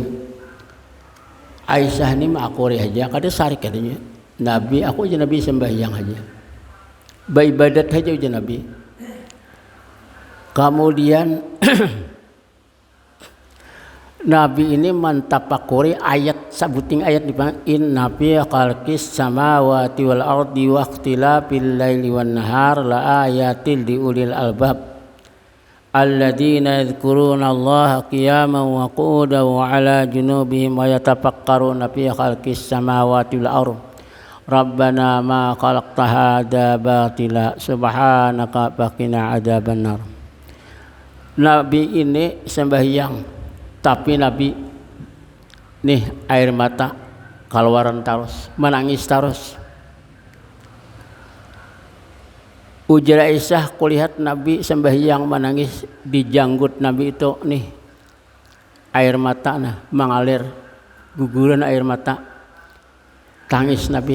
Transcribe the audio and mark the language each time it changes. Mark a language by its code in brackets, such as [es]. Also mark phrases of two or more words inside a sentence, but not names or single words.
[bjn] Aisyah ini mah aku aja, kada sarik katanya. Nabi, aku aja Nabi sembahyang aja, beribadat aja ujar Nabi. Kemudian Nabi ini mentapakuri ayat, sabuting ayat di [ar] إن في خلق السماوات والأرض واختلاف الليل والنهار لآيات لأولي الألباب الذين يذكرون الله قياما وقعودا وعلى جنوبهم ويتفكرون في خلق السماوات والأرض ربنا ما خلقت هذا باطلا سبحانك فقنا عذاب النار. [bjn] Nabi ini sembahyang, tapi Nabi nih air mata keluaran terus, menangis terus. Ujar Aisyah, kulihat Nabi sembahyang menangis, di janggut Nabi itu nih air mata nah mengalir, guguran air mata, tangis Nabi.